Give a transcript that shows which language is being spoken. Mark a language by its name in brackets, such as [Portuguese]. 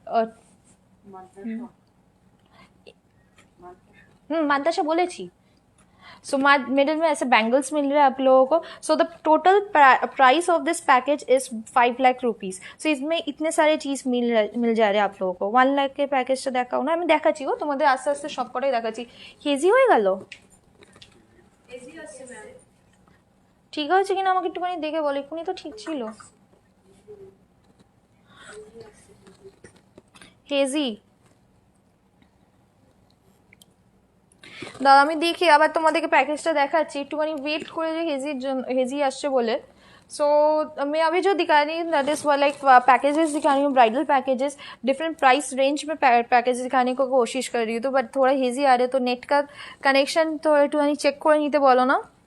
[Hindi] और मानताशा बोले थी। सो मिडिल में ऐसे बैंगल्स मिल रहे हैं आप लोगों को। [English] So the total price of this package is 5 lakh rupees. [Hindi] सो इसमें इतने सारे चीज मिल जा रहे हैं आप लोगों को। 1 लाख के पैकेज तो देखा ना, [Bangla] আমি দেখাচ্ছি গো তোমাদের আস্তে আস্তে সব কটাই দেখাচ্ছি। হেজি হয়ে গেল, ঠিক হয়েছে কিনা আমাকে একটুখানি দেখে বলো, এক্ষুনি তো ঠিক ছিল। হেজি দাদা আমি দেখি আবার তোমাদেরকে প্যাকেজটা দেখাচ্ছি, একটুখানি ওয়েট করে যে হেজি আসছে বলে। [Hindi] सो मैं अभी जो दिखा रही हूँ दैट इज लाइक पैकेजेस दिखा रही हूँ, bridal packages, different price range में पैकेजेस दिखाने को कोशिश कर रही हूँ। तो बट थोड़ा हेजी आ रहे तो नेट का कनेक्शन तो [Bangla] একটুখানি চেক করে নিতে বলো না।